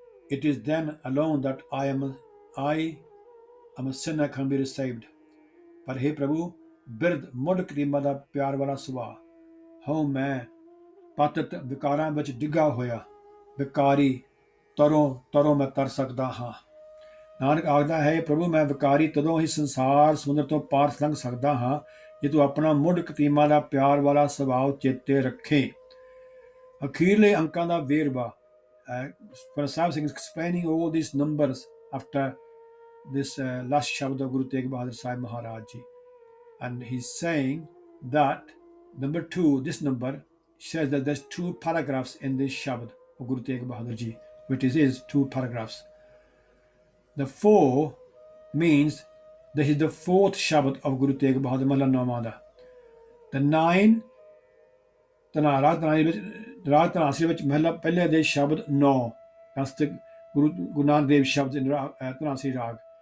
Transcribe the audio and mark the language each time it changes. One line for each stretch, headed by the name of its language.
English: It is then alone that I am a sinner can be saved।
Punjabi: ਪਰ ਹੇ ਪ੍ਰਭੂ, ਬਿਰਧ ਮੁੱਢ ਕਰੀਮਾਂ ਦਾ ਪਿਆਰ ਵਾਲਾ ਸੁਭਾਅ, ਹਉ ਮੈਂ ਪਤਿਤ ਵਿਕਾਰਾਂ ਵਿੱਚ ਡਿੱਗਾ ਹੋਇਆ ਵਿਕਾਰੀ, ਤਰੋਂ ਮੈਂ ਤਰ ਸਕਦਾ ਹਾਂ। ਨਾਨਕ ਆਖਦਾ ਹੈ, ਪ੍ਰਭੂ ਮੈਂ ਵਿਕਾਰੀ ਤਦੋਂ ਹੀ ਸੰਸਾਰ ਸਮੁੰਦਰ ਤੋਂ ਪਾਰ ਲੰਘ ਸਕਦਾ ਹਾਂ ਜੇ ਤੂੰ ਆਪਣਾ ਮੁੱਢ ਕਤੀਮਾ ਦਾ ਪਿਆਰ ਵਾਲਾ ਸੁਭਾਅ ਚੇਤੇ ਰੱਖੇ। ਅਖੀਰਲੇ ਅੰਕਾਂ ਦਾ ਵੇਰਵਾ,
English: Sahib Singh explaining all these numbers after this last shabad of Guru Tegh Bahadur Sahib Maharaj Ji, and he's saying that number 2, this number says that there's 2 paragraphs in this shabad of Guru Tegh Bahadur Ji, which is 2 paragraphs। The 4 means this is the 4th shabad of Guru Tegh Bahadur Mahla Nawada।
Punjabi: The 9 ਰਾਗ ਧਨਾਸਰੀ ਵਿੱਚ ਮਹਿਲਾ ਪਹਿਲੇ ਦੇ ਸ਼ਬਦ 9, ਗੁਰੂ ਨਾਨਕ ਦੇਵ ਸ਼ਬਦ in Dhanasari ਰਾਗ।